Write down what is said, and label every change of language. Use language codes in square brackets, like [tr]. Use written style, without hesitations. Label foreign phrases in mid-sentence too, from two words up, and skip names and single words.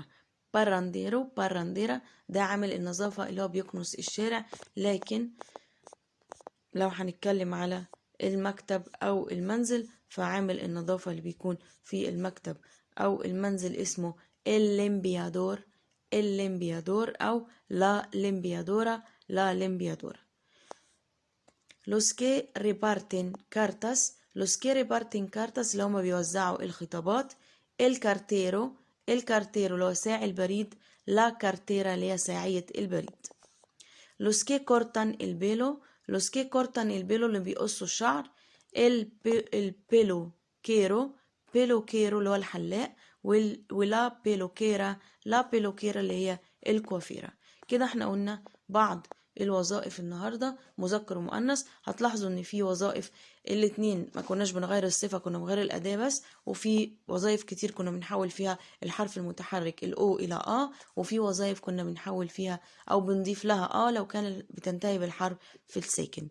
[ar] بارانديرا ده عامل النظافة اللي هو بيكنس الشارع، لكن لو هنتكلم على المكتب أو المنزل فعامل النظافة اللي بيكون في المكتب أو المنزل اسمه الليمبيادور أو [es] la limpiadora. los que reparten cartas [ar] اللي هما بيوزعوا الخطابات. الكارتيرو اللي هو ساعي البريد، [es] la cartera [ar] اللي هي ساعية البريد. [es] los que cortan el pelo، los que cortan el pelo [ar] اللي بيقصوا الشعر، البيلوكيرو، بيلوكيرو اللي هو الحلاق، ولا بيلوكيرا، [es] la peluquera [ar] اللي هي الكوافيرة. كده احنا قلنا بعض الوظائف النهاردة مذكر ومؤنث. هتلاحظوا ان في وظائف الاتنين ما كناش بنغير الصفة، كنا بنغير الأداة بس، وفي وظائف كتير كنا بنحول فيها الحرف المتحرك الأو إلى وفي وظائف كنا بنحول فيها أو بنضيف لها لو كان بتنتهي بالحرف في الساكن.